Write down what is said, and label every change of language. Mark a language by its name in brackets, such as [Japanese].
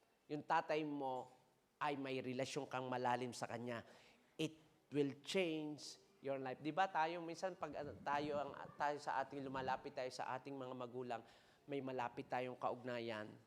[Filipino] Yung tatay mo ay may relasyon kang malalim sa kanya. [English] It will change your life. [Filipino] Di ba tayo, minsan pag tayo sa ating lumalapit tayo sa ating mga magulang, may malapit tayong kaugnayan.